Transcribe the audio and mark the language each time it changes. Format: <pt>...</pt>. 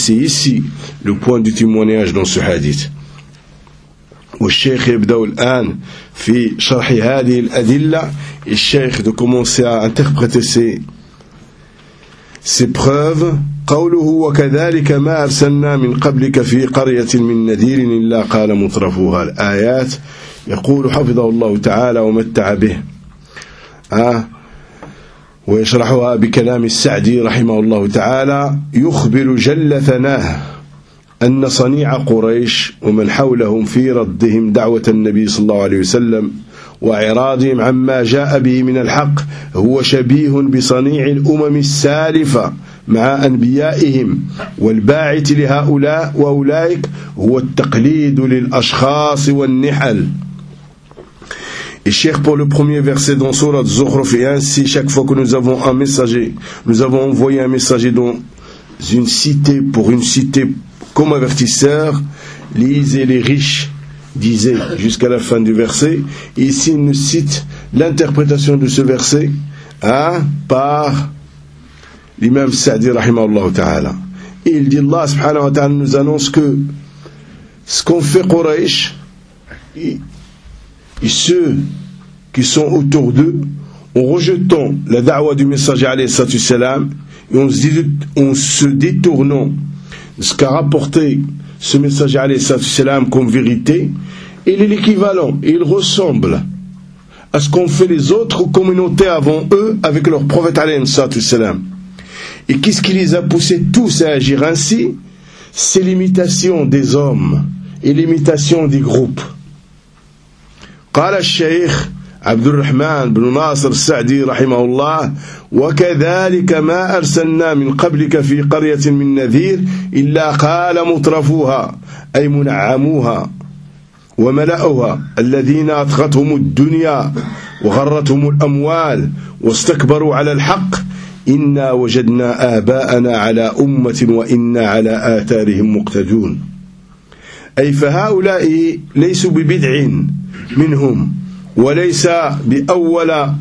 <fr>C'est ici le point du témoignage dans ce hadith.</fr> <ar>والشيخ يبدأ الآن في شرح هذه الأدلة.</ar> <fr>الشيخ de commencer à interpréter ces preuves.</fr> <ar>قوله وكذلك ما أرسلنا من قبلك في قرية من نذير إلا قال مطرفوها الآيات. يقول حفظه الله تعالى ومتع به ويشرحها بكلام السعدي رحمه الله تعالى. يخبر جل ثناه أن صنيع قريش ومن حولهم في ردهم دعوة النبي صلى الله عليه وسلم وإعراضهم عما جاء به من الحق هو شبيه بصنيع الأمم السالفة مع أنبيائهم، والباعث لهؤلاء وأولئك هو التقليد للأشخاص والنحل.</ar> <fr>الشيخ pour le premier verset dans Surat Zukhruf. Ainsi, chaque fois que nous avons envoyé un messager dans une cité, pour une cité, comme avertisseur, lisez les riches, disaient jusqu'à la fin du verset. Ici, il nous cite l'interprétation de ce verset par l'imam Sa'di rahimahullah ta'ala. Et il dit, Allah subhanahu wa ta'ala nous annonce que ce qu'on fait Quraysh et ceux qui sont autour d'eux, en rejetant la da'wah du messager alayhi salatu salam, et en se détournant de ce qu'a rapporté ce messager alayhi salatu salam comme vérité, il est l'équivalent, il ressemble à ce qu'ont fait les autres communautés avant eux avec leur prophète alayhi salatu salam. Et qu'est-ce qui les a poussés tous à agir ainsi? C'est l'imitation des hommes et l'imitation des groupes.</fr> <ar>قال الشيخ عبد الرحمن بن ناصر السعدي رحمه الله وكذلك ما أرسلنا من قبلك في قرية من نذير إلا قال مطرفوها أي منعموها وملأها الذين أطغتهم الدنيا وغرتهم الأموال واستكبروا على الحق إنا وجدنا آباءنا على أمة وإنا على آثارهم مقتدون أي فهؤلاء ليسوا ببدع منهم وليس بأول</ar>